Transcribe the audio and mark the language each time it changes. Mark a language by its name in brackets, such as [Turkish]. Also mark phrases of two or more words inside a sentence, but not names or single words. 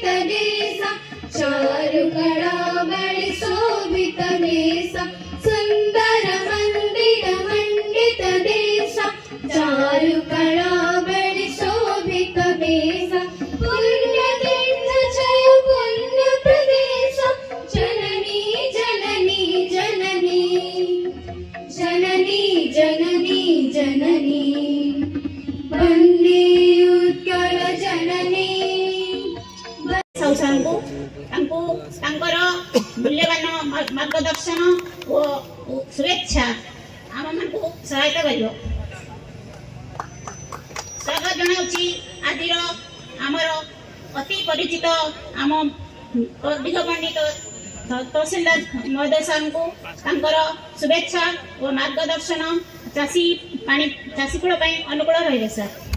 [Odia] ଦେଶ ଚାରୁ କଳା ବଳି ଶୋଭିତ ବେଶ ସୁନ୍ଦର ମନ୍ଦିର ମଣ୍ଡିତ ଦେଶ ଚାରୁ କଳା ବଳି ଶୋଭିତ ବେଶ ପୁଣ୍ୟ ତୀର୍ଥ ଜୟ ପୁଣ୍ୟ ପ୍ରଦେଶ ଜନନୀ ଜନନୀ ଜନନୀ ଜନନୀ ଜନନୀ ଜନନୀ ବନ୍ଦେ ଉତ୍କଳ ଜନନୀ संस्थानକୁ ତାଙ୍କର ମୂଲ୍ୟବାନ ମାର୍ଗଦର୍ଶନ ଓ ଶୁଭେଚ୍ଛା ଆମମାନଙ୍କୁ ସହାୟତା କରିବ। ସ୍ୱାଗତ ଜଣାଉଛି ଆଜିର ଆମର ଅତି ପରିଚିତ ଆମ ଦିଗପଣ୍ଡିତ ତହସିଲଦାର ମହୋଦୟ ସାର୍ଙ୍କୁ ତାଙ୍କର ଶୁଭେଚ୍ଛା ଓ ମାର୍ଗଦର୍ଶନ ଚାଷୀକୂଳ ପାଇଁ ଅନୁକୂଳ ରହିବେ ସାର୍।